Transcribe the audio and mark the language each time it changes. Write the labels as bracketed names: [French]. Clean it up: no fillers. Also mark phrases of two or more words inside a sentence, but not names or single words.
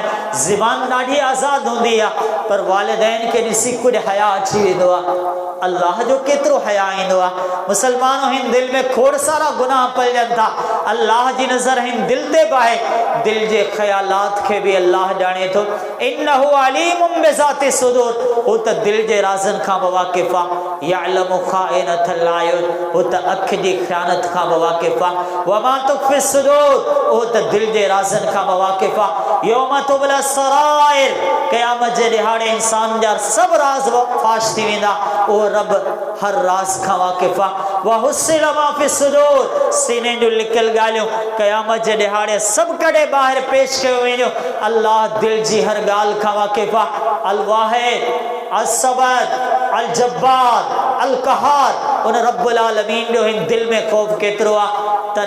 [Sindhi] ज़ुबान ॾाढी आज़ादु हूंदी आहे, पर वालिदैन खे ॾिसी कुझु हया अची वेंदो आहे। अल्लाह जो केतिरो हया ईंदो आहे। मुसलमानों, हिन दिल में खोड़ सारा गुनाह पलजनि था। अल्लाह जी नज़र हिन दिल ते बि आहे, दिल जे ख़यालात खे बि अल्लाह ॼाणे थो। [Arabic] إنه عليم بذات الصدور, [Sindhi] हू त दिल जे राज़नि खां बि वाक़िफ़ आहे। [Arabic] يعلم خائنة الأعين, [Sindhi] हू त अखि जी ख़यानत खां बि वाक़िफ़ आहे। [Arabic] وما تخفي الصدور, [Sindhi] हू त दिल जे राज़नि खां बि वाक़िफ़ आहे। [Arabic] يوم تبلى السرائر, [Sindhi] क़यामत जे ॾिहाड़े इंसान जा सभु राज़ फाश थी वेंदा। उहो रब हर राज़ खां वाक़िफ़ आहे। [Arabic] وحصل ما في الصدور, [Sindhi] सीने जूं लिकियल ॻाल्हियूं क़यामत जे ॾिहाड़े सभु कॾहिं ॿाहिरि पेश कयो वेंदो। अल्लाह दिल जी हर ॻाल्हि खां वाक़िफ़ आहे। [Arabic] الواحد، الصمد، الجبار، القهار, [Sindhi] उन [Arabic] رب العالمين [Sindhi] जो हिन दिल में ख़ौफ़ केतिरो आहे।